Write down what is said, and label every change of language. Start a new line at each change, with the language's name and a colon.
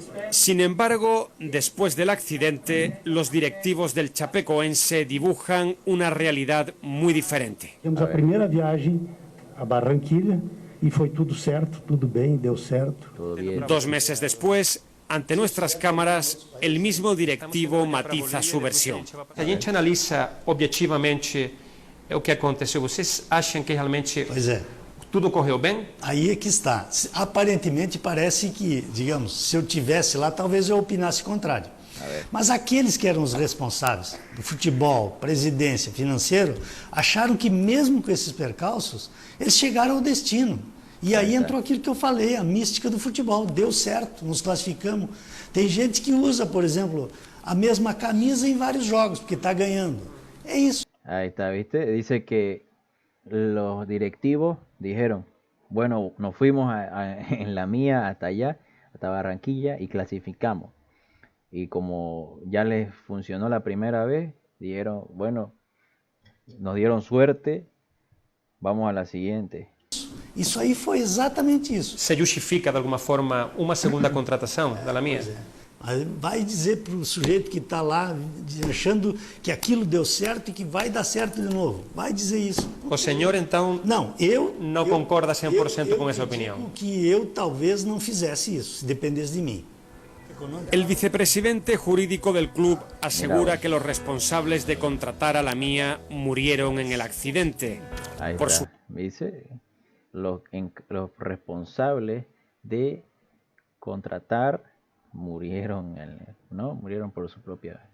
Spanish: Sin embargo, después del accidente, los directivos del Chapecoense dibujan una realidad muy diferente.
Portuguese: Temos a primeira viagem a Barranquilla
Spanish: y fue todo certo, todo bien, dio certo. 2 meses después, ante nuestras cámaras, el mismo directivo matiza su versión.
Portuguese: A gente analisa objetivamente o que aconteceu. Vocês acham que realmente tudo correu bem? Aí é que está. Aparentemente parece que, digamos, se eu tivesse lá, talvez eu opinasse contrário. Mas aqueles que eram os responsáveis do futebol, presidência, financeiro, acharam que mesmo com esses percalços, eles chegaram ao destino. E aí entrou aquilo que eu falei, a mística do futebol. Deu certo, nos classificamos. Tem gente que usa, por exemplo, a mesma camisa em vários jogos, porque está ganhando. É isso.
Spanish: Ahí está, ¿viste? Dice que los directivos dijeron, bueno, nos fuimos en la mía hasta allá, hasta Barranquilla, y clasificamos. Y como ya les funcionó la primera vez, dijeron, bueno, nos dieron suerte, vamos a la siguiente.
Portuguese: Isso aí foi exatamente isso. Se justifica de alguma forma uma segunda contratação da Lamia? Vai dizer para o sujeito que está lá achando que aquilo deu certo e que vai dar certo de novo. Vai dizer isso. O senhor então não concorda 100% com essa opinião? Que eu talvez não fizesse isso, se dependesse de mim.
Spanish: El vicepresidente jurídico del club asegura que los responsables de contratar a Lamia murieron en el accidente. Ahí está. Dice, los responsables de contratar murieron, murieron por su propia.